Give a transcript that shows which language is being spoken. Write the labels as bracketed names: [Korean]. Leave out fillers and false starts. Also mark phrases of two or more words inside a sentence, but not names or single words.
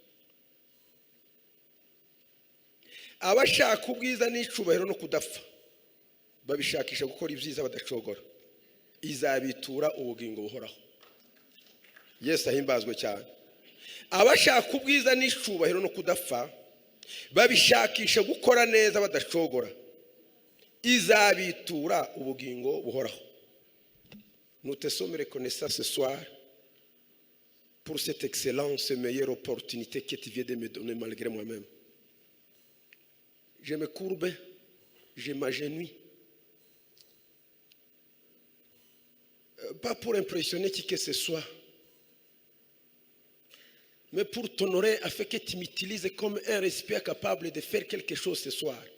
[Kinyarwanda] abashaka ubwiza n'icubahiro no kudapfa babishakisha gukora ibyiza badacogora izabitura ubugingo buhoraho Yesu ahimbazwe cyane abashaka ubwiza n'icubahiro no kudapfa babishakisha gukora neza badacogora izabitura ubugingo buhoraho. [French] Nous te sommes reconnaissants ce soir pour cette excellence et meilleure opportunité que tu viens de me donner malgré moi-même. Je me courbe, je m'agenouille. Pas pour impressionner qui que ce soit, mais pour t'honorer afin que tu m'utilises comme un récipient capable de faire quelque chose ce soir.